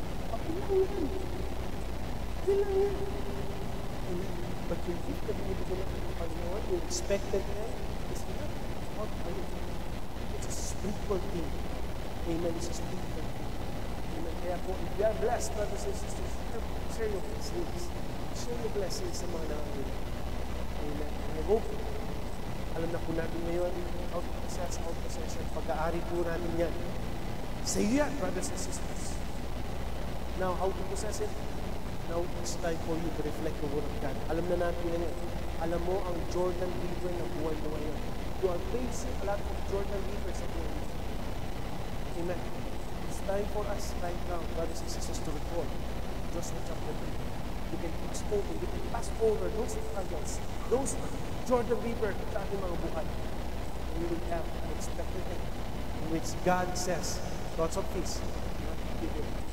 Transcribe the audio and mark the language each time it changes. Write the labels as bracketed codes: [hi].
[tl] Pakilang yan. Pakilang yan. Amen. [en] But yung gift [tl] na binibigyan ng Panginoon, yung [en] expected end, is not about money. It's a spiritual thing. Amen. It's a spiritual thing. Amen. [tl] Kaya po, [en] if you are blessed, brothers and sisters, share your blessings. Share your blessings [tl] sa mga nangangailangan. Amen. [en] And I hope, [tl] alam na po natin ngayon, [en] out possession, [tl] pag-aari po natin yan. [en] Say yan, brothers and sisters. Now, how to possess it? Now, it's time for you to reflect the Word of God. [tl] Alam na natin ngayon. Alam mo ang Jordan River na buhay mo ngayon. [en] You are facing a lot of Jordan Rivers at your life. Amen. It's time for us right now, brothers and sisters, to recall Joshua chapter 3. You can pass over those struggles, those Jordan River [tl] sa ating mga buhay. [en] And you will have an expected end in which God says, lots of peace, not evil.